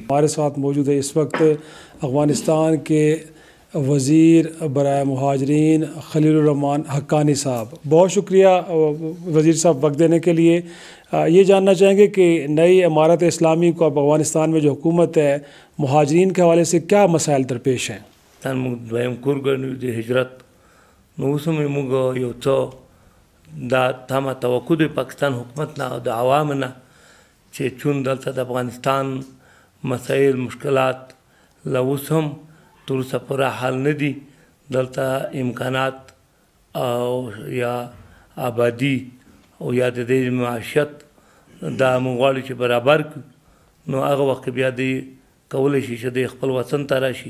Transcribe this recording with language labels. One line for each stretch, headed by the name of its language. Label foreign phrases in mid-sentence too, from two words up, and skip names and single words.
Urdu: ہمارے ساتھ موجود ہے اس وقت افغانستان کے وزیر برائے مہاجرین خلیل الرحمان حقانی صاحب. بہت شکریہ وزیر صاحب وقت دینے کے لیے. یہ جاننا چاہیں گے کہ نئی امارت اسلامی کو اب افغانستان میں جو حکومت ہے مہاجرین کے حوالے سے کیا مسائل درپیش ہیں؟
Pashto: ہجرت دا تمه توقع د پاکستان حکومت نه او د عوامو نه چې چون دلته د افغانستان مسایل مشکلات لا اوس هم تر اوسه پوره حل نه دي. دلته امکانات او یا آبادي او یا د دې معیشت دا موږ غواړو چې برابر کړو, نو هغه وخت بیا دی کولی شي چې د خپل وطن ته راشي.